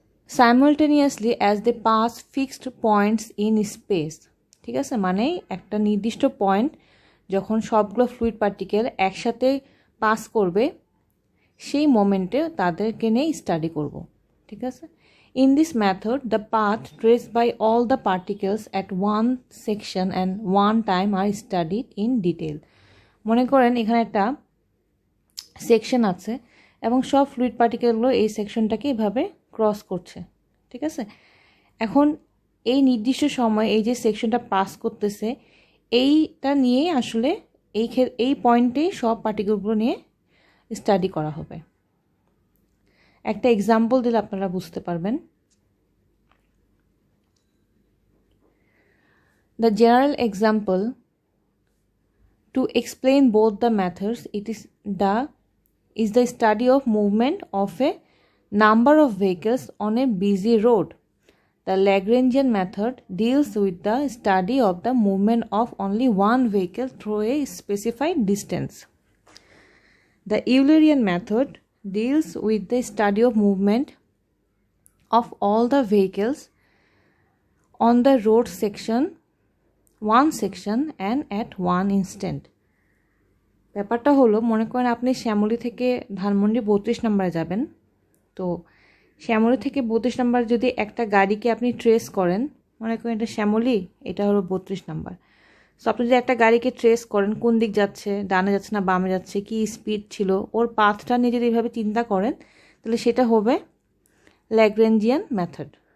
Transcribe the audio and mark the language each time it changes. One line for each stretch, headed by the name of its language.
English: Simultaneously as they pass fixed points in space.
Bangla: ঠিক আছে, মানে একটা নির্দিষ্ট পয়েন্ট যখন সবগুলো ফ্লুইড পার্টিকেল একসাথে পাস করবে সেই মোমেন্টে তাদেরকে নিয়ে স্টাডি করব। ঠিক আছে,
English: in this method the path traced by all the particles at one section and one time are studied in detail.
Bangla: মনে করেন এখানে একটা সেকশন আছে এবং সব ফ্লুইড পার্টিকেলগুলো এই সেকশনটাকে এভাবে ক্রস করছে। ঠিক আছে, এখন এই নির্দিষ্ট সময় এই যে সেকশনটা পাস করতেছে এইটা নিয়ে আসলে এই পয়েন্টেই সব পার্টিকেলগুলো নিয়ে স্টাডি করা হবে। একটা এক্সাম্পল দিলে আপনারা বুঝতে পারবেন।
English: The general example to explain both the methods is the study of movement of a number of vehicles on a busy road. The Lagrangian method deals with the study of the movement of only one vehicle through a specified distance. The Eulerian method deals with the study of movement of all the vehicles on the road one section and at one instant.
Bangla: ব্যাপারটা হলো মনে করেন আপনি শ্যামলী থেকে ধানমন্ডি 32 নম্বরে যাবেন। তো শ্যামলী থেকে 32 নম্বর যদি একটা গাড়িকে আপনি ট্রেস করেন, মনে করেন এটা শ্যামলী, এটা হলো 32 নম্বর। সো আপনি যদি একটা গাড়িকে ট্রেস করেন কোন দিক যাচ্ছে, ডানে যাচ্ছে না বামে যাচ্ছে, কি স্পিড ছিল, ওর পাথটা নিয়ে যদি এইভাবে চিন্তা করেন তাহলে সেটা হবে ল্যাগ্রেঞ্জিয়ান মেথড।